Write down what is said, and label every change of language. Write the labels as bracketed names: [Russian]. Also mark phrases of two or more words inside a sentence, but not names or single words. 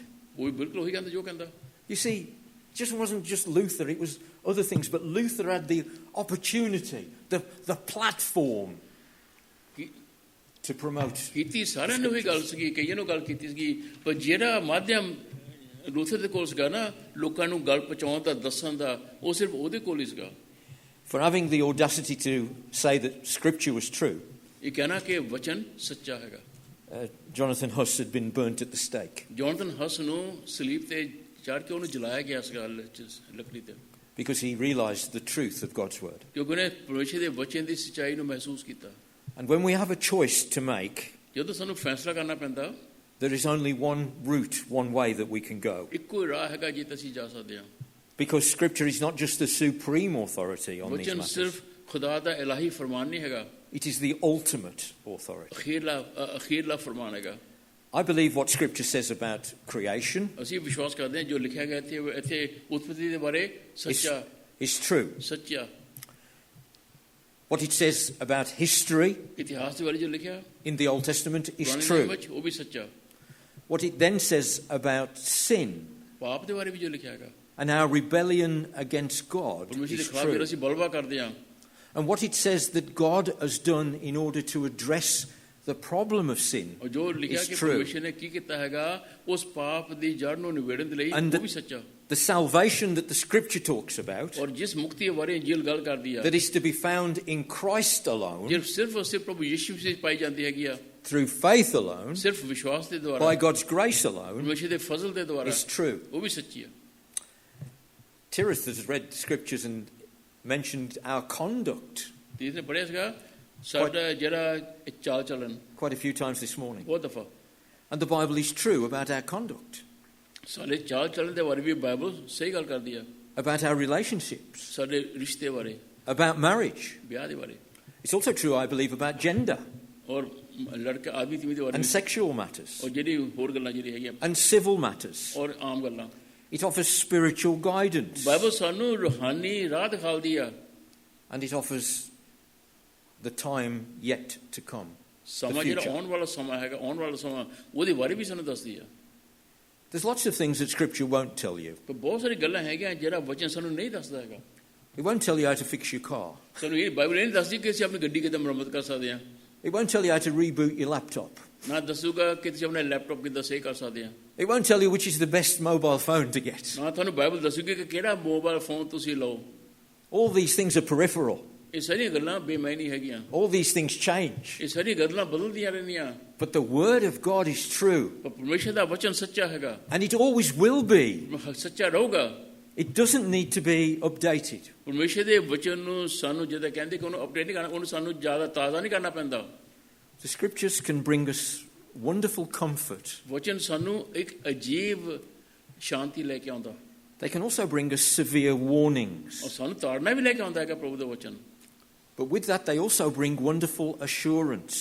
[English] You see, it just wasn't just Luther, it was other things, but Luther had the opportunity, the platform to promote. [Punjabi] ਲੂਥਰ ਦੇ ਕੋਲ ਸੀਗਾ ਨਾ ਲੋਕਾਂ ਨੂੰ ਗੱਲ ਪਹੁੰਚਾਉਣ ਦਾ ਦੱਸਣ ਦਾ ਉਹ ਸਿਰਫ ਉਹਦੇ ਕੋਲ ਹੀ ਸੀਗਾ [English] For having the audacity to say that Scripture was true. [Punjabi] ਇਹ ਕਹਿਣਾ ਕਿ ਵਚਨ ਸੱਚਾ ਹੈਗਾ [English] Jonathan Huss had been burnt at the stake. [Punjabi] ਜੋਨਥਨ ਹਸ ਨੂੰ ਸਲੀਬ ਤੇ ਚੜ੍ਹ ਕੇ ਉਹਨੂੰ ਜਲਾਇਆ ਗਿਆ ਸੀਗਾ ਲੱਕੜੀ ਤੇ [English] Because he realized the truth of God's word. [Punjabi] ਕਿਉਂਕਿ ਉਹਨੇ ਪਰਮੇਸ਼ਰ ਦੇ ਵਚਨ ਦੀ ਸੱਚਾਈ ਨੂੰ ਮਹਿਸੂਸ ਕੀਤਾ [English] And when we have a choice to make, [Punjabi] ਜਦੋਂ ਸਾਨੂੰ ਫੈਸਲਾ ਕਰਨਾ ਪੈਂਦਾ [English] there is only one route, one way that we can go. [Punjabi] ਇੱਕੋ ਰਾਹ ਹੈਗਾ ਜਿੱਥੇ ਅਸੀਂ ਜਾ ਸਕਦੇ ਹਾਂ [English] Because Scripture is not just the supreme authority on these [Punjabi] ਵਚਨ [English] matters. [Punjabi] ਸਿਰਫ ਖੁਦਾ ਦਾ ਇਲਾਹੀ ਫਰਮਾਨ ਨਹੀਂ ਹੈਗਾ [English] It is the ultimate authority. [Punjabi] ਅਖੀਰਲਾ ਫਰਮਾਨ ਹੈਗਾ [English] I believe what Scripture says about creation [Punjabi] ਅਸੀਂ ਵਿਸ਼ਵਾਸ ਕਰਦੇ ਹਾਂ ਜੋ ਲਿਖਿਆ ਗਿਆ ਇੱਥੇ ਉਤਪਤੀ ਦੇ ਬਾਰੇ ਸੱਚਾ [English] is true. [Punjabi] ਸੱਚਾ [English] What it says about history [Punjabi] ਇਤਿਹਾਸ ਦੇ ਬਾਰੇ ਜੋ ਲਿਖਿਆ [English] in the Old Testament is [Punjabi] ਪੁਰਾਣੇ [English] true. [Punjabi] ਨਿਯਮ ਵਿੱਚ ਉਹ ਵੀ ਸੱਚਾ [English] What it then says about sin [Punjabi] ਪਾਪ ਦੇ ਬਾਰੇ ਵੀ ਜੋ ਲਿਖਿਆ ਹੈਗਾ [English] and our rebellion against God [Punjabi] ਪਰਮੇਸ਼ਰ ਦੇ [English] is [Punjabi] ਖਿਲਾਫ ਜਿਹੜਾ [English] true. [Punjabi] ਅਸੀਂ ਬਲਵਾ ਕਰਦੇ ਹਾਂ [English] And what it says that God has done in order to address the problem of sin [Punjabi] ਔਰ ਜੋ ਲਿਖਿਆ [English] is [Punjabi] ਕਿ [English] true. [Punjabi] ਪਰਮੇਸ਼ਰ ਨੇ ਕੀ ਕੀਤਾ ਹੈਗਾ ਉਸ ਪਾਪ ਦੀ ਜੜ ਨੂੰ ਨਿਬੇੜਨ ਦੇ ਲਈ [English] And [Punjabi] ਉਹ ਵੀ ਸੱਚਾ [English] the salvation that the Scripture talks about, [Punjabi] ਔਰ ਜਿਸ ਮੁਕਤੀ ਬਾਰੇ ਇੰਜੀਲ ਗੱਲ ਕਰਦੀ ਆ [English] that is to be found in Christ alone, [Punjabi] ਜੇ ਸਿਰਫ ਔਰ ਸਿਰਫ ਪ੍ਰਭੂ ਯਿਸੂ ਵਿੱਚ ਪਾਈ ਜਾਂਦੀ ਹੈਗੀ ਆ [English] through faith alone, [Punjabi] ਸਿਰਫ ਵਿਸ਼ਵਾਸ ਦੇ ਦੁਆਰਾ [English] by God's grace alone, [Punjabi] ਪਰਮੇਸ਼ਰ ਦੇ ਫਜ਼ਲ ਦੇ ਦੁਆਰਾ [English] is true. [Punjabi] ਉਹ ਵੀ ਸੱਚੀ ਆ [English] Tirith has read the Scriptures and mentioned our conduct [Punjabi] ਤੀਸਰੇ ਪੜਿਆ ਸੀਗਾ ਸਾਡਾ ਜਿਹੜਾ ਚਾਲ ਚੱਲਣ [English] quite a few times this morning. [Punjabi] ਬਹੁਤ ਦਫਾ [English] And the Bible is true about our conduct, [Punjabi] ਸਾਡੇ ਚਾਲ ਚੱਲਣ ਦੇ ਬਾਰੇ ਵੀ ਬਾਈਬਲ ਸਹੀ ਗੱਲ ਕਰਦੀ ਆ [English] about our relationships, [Punjabi] ਸਾਡੇ ਰਿਸ਼ਤੇ ਬਾਰੇ [English] about marriage. [Punjabi] ਵਿਆਹ ਦੇ ਬਾਰੇ [English] It's also true, I believe, about gender [Punjabi] ਔਰ ਲੜਕੇ ਆਦਮੀ ਤੀਵੀਂ ਦੇ ਬਾਰੇ [English] and sexual matters [Punjabi] ਔਰ ਜਿਹੜੀ ਹੋਰ ਗੱਲਾਂ ਜਿਹੜੀ ਹੈਗੀਆਂ [English] and civil matters. [Punjabi] ਔਰ ਆਮ ਗੱਲਾਂ [English] It offers spiritual guidance [Punjabi] ਬਾਈਬਲ ਸਾਨੂੰ ਰੂਹਾਨੀ ਰਾਹ ਦਿਖਾਉਂਦੀ ਆ [English] and it offers the time yet to come. [Punjabi] ਸਮਾਂ ਜਿਹੜਾ ਆਉਣ ਵਾਲਾ ਸਮਾਂ ਹੈਗਾ ਆਉਣ ਵਾਲਾ ਸਮਾਂ ਉਹਦੇ ਬਾਰੇ ਵੀ ਸਾਨੂੰ ਦੱਸਦੀ ਆ [English] There's lots of things that Scripture won't tell you. [Punjabi] ਪਰ ਬਹੁਤ ਸਾਰੀ ਗੱਲਾਂ ਹੈਗੀਆਂ ਜਿਹੜਾ ਵਚਨ ਸਾਨੂੰ ਨਹੀਂ ਦੱਸਦਾ ਹੈਗਾ [English] It won't tell you how to fix your car. [Punjabi] ਸਾਨੂੰ ਇਹ ਬਾਈਬਲ ਨਹੀਂ ਦੱਸਦੀ ਕਿ ਅਸੀਂ ਆਪਣੀ ਗੱਡੀ ਕਿੱਦਾਂ ਮੁਰੰਮਤ ਕਰ ਸਕਦੇ ਹਾਂ [English] It won't tell you how to reboot your laptop. [Punjabi] ਨਾ ਦੱਸੂਗਾ ਕਿ ਤੁਸੀਂ ਆਪਣਾ ਲੈਪਟਾਪ ਕਿੱਦਾਂ ਸਹੀ ਕਰ ਸਕਦੇ ਹਾਂ [English] It won't tell you which is the best mobile phone to get. [Punjabi] ਨਾ ਤੁਹਾਨੂੰ ਬਾਈਬਲ ਦੱਸੂਗੀ ਕਿ ਕਿਹੜਾ ਮੋਬਾਈਲ ਫੋਨ ਤੁਸੀਂ ਲਓ [English] All these things are peripheral. [Punjabi] ਇਹ ਸਾਰੀਆਂ ਗੱਲਾਂ ਬੇਮਾਇਨੀ ਹੈਗੀਆਂ [English] All these things change. [Punjabi] ਇਹ ਸਾਰੀਆਂ ਗੱਲਾਂ ਬਦਲਦੀਆਂ ਰਹਿੰਦੀਆਂ [English] But the Word of God is true. [Punjabi] ਪਰ ਪਰਮੇਸ਼ਰ ਦਾ ਵਚਨ ਸੱਚਾ ਹੈਗਾ [English] And it always will be. [Punjabi] ਸੱਚਾ ਰਹੂਗਾ [English] It doesn't need to be updated. [Punjabi] ਪਰਮੇਸ਼ਰ ਦੇ ਵਚਨ ਨੂੰ ਸਾਨੂੰ ਜਦੋਂ ਕਹਿੰਦੇ ਕਿ ਉਹਨੂੰ ਅਪਡੇਟ ਨਹੀਂ ਕਰਨਾ ਉਹਨੂੰ ਸਾਨੂੰ ਜ਼ਿਆਦਾ ਤਾਜ਼ਾ ਨਹੀਂ ਕਰਨਾ ਪੈਂਦਾ [English] The Scriptures can bring us wonderful comfort. [Punjabi] ਵਚਨ ਸਾਨੂੰ ਇੱਕ ਅਜੀਬ ਸ਼ਾਂਤੀ ਲੈ ਕੇ ਆਉਂਦਾ [English] They can also bring us severe warnings. [Punjabi] ਔਰ ਸਾਨੂੰ ਤਾੜਨਾ ਵੀ ਲੈ ਕੇ ਆਉਂਦਾ ਹੈਗਾ ਪ੍ਰਭੂ ਦਾ ਵਚਨ [English] But with that, they also bring wonderful assurance